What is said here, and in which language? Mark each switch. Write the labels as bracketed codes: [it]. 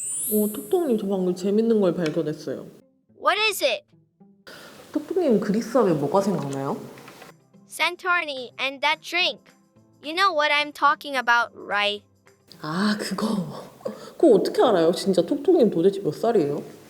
[ko] 오, 톡톡님 저 방금 재밌는 걸 발견했어요. [en] What is it? [ko] 톡톡님 그리스 하면 뭐가 생각나요? [en] Santorini and that drink. You know what I'm talking about, right? [ko] 아, 그거. 그거 어떻게 알아요? 진짜 톡톡님 도대체 몇 살이에요?